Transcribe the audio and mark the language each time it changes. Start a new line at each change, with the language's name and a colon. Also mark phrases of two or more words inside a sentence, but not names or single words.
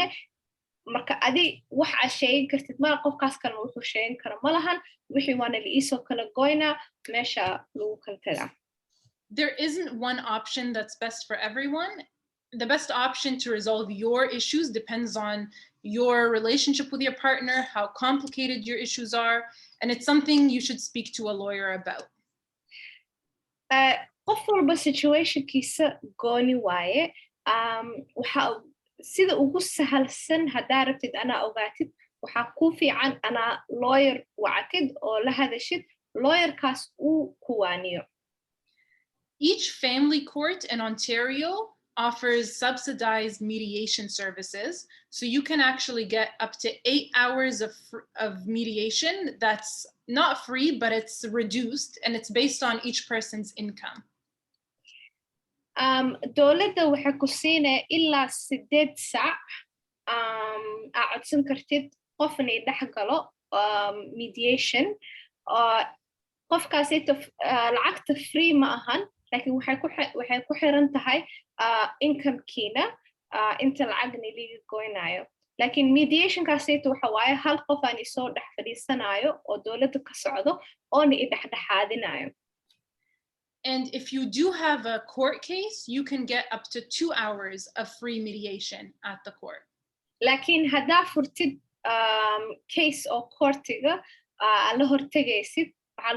Somali: Marka adi wax aa sheegi kartid mala, qofkaas kalena wuxuu sheegin kara ma lahan, wixii waana la iisoo kala goynaa, meesha lagu kala tagaa.
English: There isn't one option that's best for everyone. The best option to resolve your issues depends on your relationship with your partner, how complicated your issues are, and it's something you should speak to a lawyer about.
Somali: Qof walba situationkiisa gooni waaye. Waxa sida ugu sahalsan haddaa rabtid anaa ogaatid waxaa ku fiican anaa lawyer wacatid oo la hadashid, lawyerkaas uu kuwaaniyo.
English: Each family court in Ontario offers subsidized mediation services. So you can actually get up to 8 hours of mediation. That's not free, but it's reduced, and it's based on each person's income.
Somali: Dowladda waxay ku siinaya ilaa 8 saac aa codsan kartid qof inay dhex galo mediation. Qofkaasayto lacagta free ma ahan, laakiin waxay ku xiran tahay incomekiina inta lacagna liga goynayo. Laakiin mediationkaasayto waxa waaye hal qof aan isoo dhex fadhiisanayo oo dowladda ka socdo oona i dhexdhexaadinayo.
English: And if you do have a court case, you can get up to 2 hours of free mediation at the court.
Somali: Laakiin haddaa furtid case oo courtiga la hortegaysid waxaa lagu siinaa ilaa 2 saac oo free ah mediation.
English: Each family court in Ontario offers subsidized mediation services. So you can actually get up to 8 hours of mediation. That's not free, but it's reduced, and it's based on each person's income.